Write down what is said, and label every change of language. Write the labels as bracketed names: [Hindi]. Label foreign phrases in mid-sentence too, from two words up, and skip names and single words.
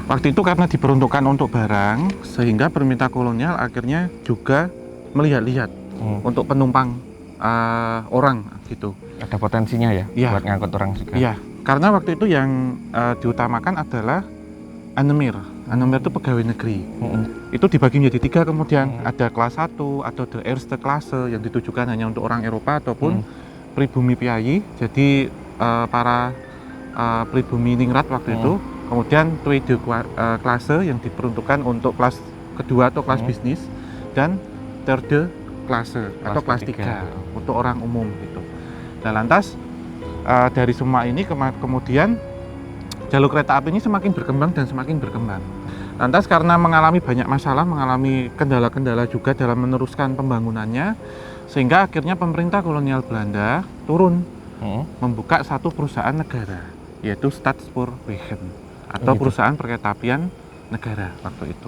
[Indonesian] Waktu itu karena diperuntukkan untuk barang, sehingga pemerintah kolonial akhirnya juga melihat-lihat untuk penumpang orang gitu. Ada potensinya ya, buat ngangkut orang juga. Iya, karena waktu itu yang diutamakan adalah Anemir. Anemir itu pegawai negeri. Itu dibagi menjadi 3 kemudian. Ada kelas 1 atau the [Dutch] eerste klasse [Indonesian] yang ditujukan hanya untuk orang Eropa ataupun pribumi Piyayi. Jadi para pribumi Ningrat waktu itu. Kemudian [Dutch] tweede klasse [Indonesian] yang diperuntukkan untuk kelas kedua atau kelas bisnis, dan [Dutch] derde klasse [Indonesian] atau kelas 3 untuk orang umum gitu. Nah, lantas dari semua ini kemudian jalur kereta api ini semakin berkembang dan semakin berkembang. Lantas karena mengalami banyak masalah, mengalami kendala-kendala juga dalam meneruskan pembangunannya, sehingga akhirnya pemerintah kolonial Belanda turun membuka satu perusahaan negara, yaitu Staatspoorwegen atau perusahaan perkeretaapian negara waktu itu.